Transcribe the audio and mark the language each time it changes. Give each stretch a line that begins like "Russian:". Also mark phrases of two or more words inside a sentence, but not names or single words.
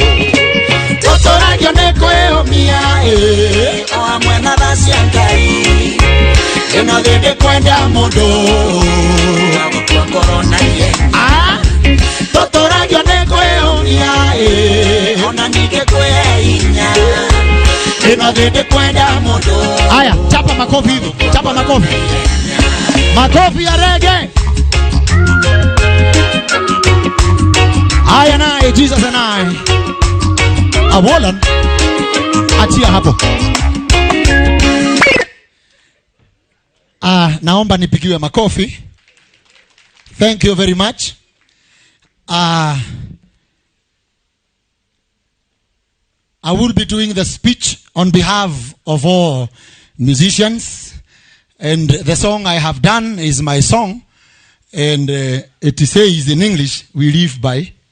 Kikuyu: Tũtũragio nĩ kwĩyũmia o hamwe na tha cia Ngai ĩno thĩ kwenda mũndũ agũtua ngoro na iye. Tũtũragio nĩ kwĩyũmia ona ningĩ kwĩhinya ĩno thĩ kwenda mũndũ.
Swahili: Haya, chapa makofi hivyo, chapa makofi. Makofi ya reggae. Haya naye Jesus and I. Awolan. Achia hapo. Naomba nipigiwe makofi.
English: Thank you very much. I will be doing the speech on behalf of all musicians, and the song I have done is my song, and it says in English, we live by.